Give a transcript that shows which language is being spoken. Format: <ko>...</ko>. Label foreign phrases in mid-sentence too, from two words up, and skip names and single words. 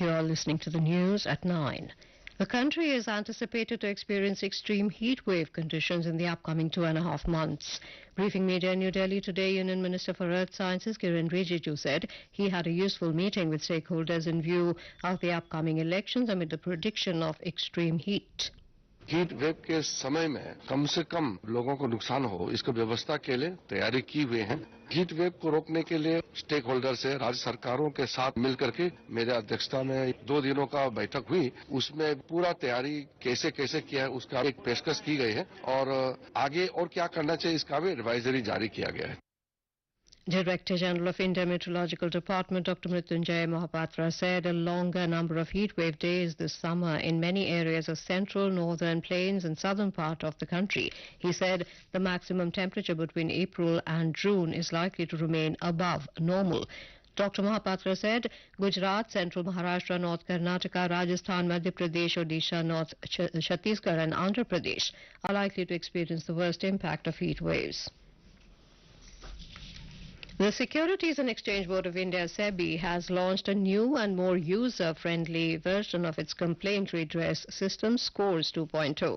<en>You are listening to the news at 9. The country is anticipated to experience extreme heat wave conditions in the upcoming 2.5 months. Briefing media in New Delhi today, Union Minister for Earth Sciences Kiran Rijiju said he had a useful meeting with stakeholders in view of the upcoming elections amid the prediction of extreme heat. heat wave</en> <hi>के समय में कम से कम लोगों को नुकसान हो इसको व्यवस्था के लिए तैयारी की हुई है।</hi> <en>heat wave</en> <hi>को रोकने के लिए</hi> <en>stake holder</en> <hi>से राज्य सरकारों के साथ मिल करके मेरे अध्यक्षता में 2 दिनों का बैठक हुई। उसमें पूरा तैयारी कैसे कैसे किया है उसका एक पेशकश की गई है और आगे और क्या करना चाहिए इसका भी एडवाइजरी जारी किया गया है।</hi> <en>Director General of India Meteorological Department Dr. Mrityunjay Mohapatra said a longer number of heat wave days this summer in many areas of central, northern plains and southern part of the country. He said the maximum temperature between April and June is likely to remain above normal. Dr. Mohapatra said Gujarat, Central Maharashtra, North Karnataka, Rajasthan, Madhya Pradesh, Odisha, North Chhattisgarh and Andhra Pradesh are likely to experience the worst impact of heat waves. The Securities and Exchange Board of India, SEBI, has launched a new and more user-friendly version of its complaint redress system, Scores 2.0.</en>